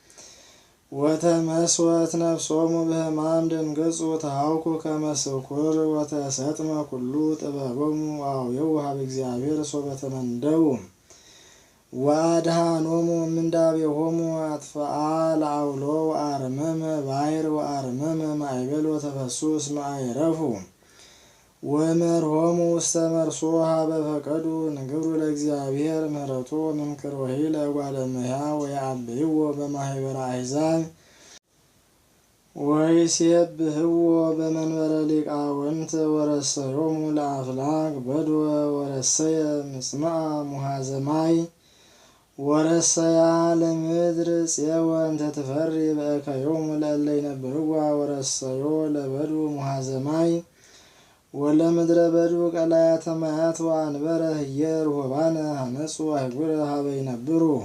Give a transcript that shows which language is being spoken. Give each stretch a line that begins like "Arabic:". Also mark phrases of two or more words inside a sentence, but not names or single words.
Geez: ወተመስወት ነፍሶሙ በሕማም ደንገጹ ተሃውኩ ከመ ስኩር ወተሰጥመ ኩሉ ጥበቦሙ ወአውየው ሀበ እግዚአብሔር ሶበ ተመንደቡ ወአድኀኖሙ እምንዳቤሆሙ አጥፍአ ለአውሎ ወአርመመ ባሕር ወአርመመ ማዕበል ወተፈስሑ እስመ አይረፉ ወመርሖሙ ውስተ መርሶ ሀበ ፈቀዱ ንግሩ ለእግዚአብሔር ምሕረቶ ወመንክሮሂ ለእጓለ እመሕያው ወየዐብይዎ በማኅበረ አሕዛብ ወይሴብሕዎ በመንበረ ሊቃውንት ወረሰዮሙ ለአፍላክ በድወ ወረሰየ ምጽምዐ ሙሃዘ ማይ ወረሰያ ለምድር ጽየወ እንተ ትፈሪ በእከዮሙ ለእለ ይነብርዋ ወረሰዮ ለበዱ ሙሃዘ ማይ ወለምድረ በዱ ቀላያተ ማያት ወአንበረ ህየ ርሁባነ ሐነጹ አህጉረ ሀበ ይነብሩ